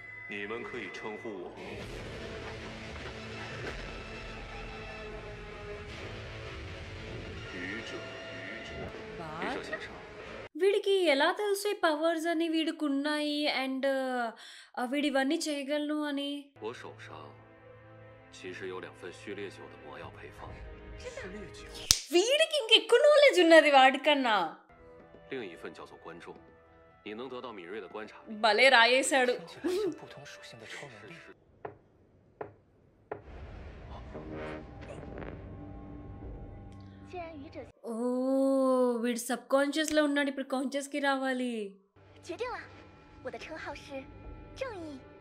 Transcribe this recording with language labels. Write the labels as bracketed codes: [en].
[zh] 你们可以称呼我 愚者，愚者先生。 [te] వీడికి ఎలా తెలుసు ఈ పవర్స్ అని వీడికి ఉన్నాయి, అండ్ వీడు ఇవన్నీ చేయగలను అని? [zh] 我手上其实有2份序列酒的魔药配方，是烈酒， [te] వీడికి ఇంకెక్కువ నాలెడ్జ్ ఉన్నది వాడికన్నా. [zh] 另一份叫做观众，你能得到敏锐的观察力。 [te] భలే రాయేశాడు. [zh] 听起来像不同属性的超能力。既然愚者 [te] ఓ, వీడు సబ్ కాన్షియస్ లో ఉన్నాడు, ఇప్పుడు కాన్షియస్ కి రావాలి. [zh] 决定了，我的称号是正义。